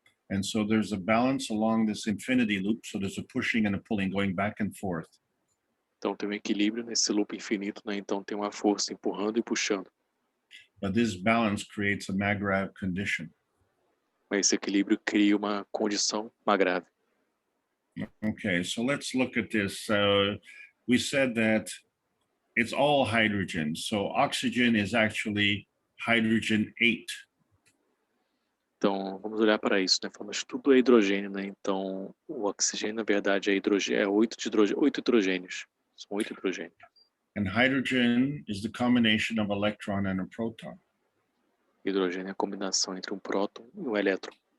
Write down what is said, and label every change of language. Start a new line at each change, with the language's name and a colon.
English: And so there's a balance along this infinity loop, so there's a pushing and a pulling going back and forth.
Portuguese: Então, tem um equilíbrio nesse loop infinito, né? Então, tem uma força empurrando e puxando.
English: But this balance creates a Magrav condition.
Portuguese: Mas esse equilíbrio cria uma condição magrave.
English: Okay, so let's look at this. We said that it's all hydrogen. So oxygen is actually hydrogen 8.
Portuguese: Então, vamos olhar para isso, né? Falamos que tudo é hidrogênio, né? Então, o oxigênio, na verdade, é 8 hidrogênios. São 8 hidrogênios.
English: And hydrogen is the combination of electron and a proton.
Portuguese: Hidrogênio é a combinação entre um próton e um elétron.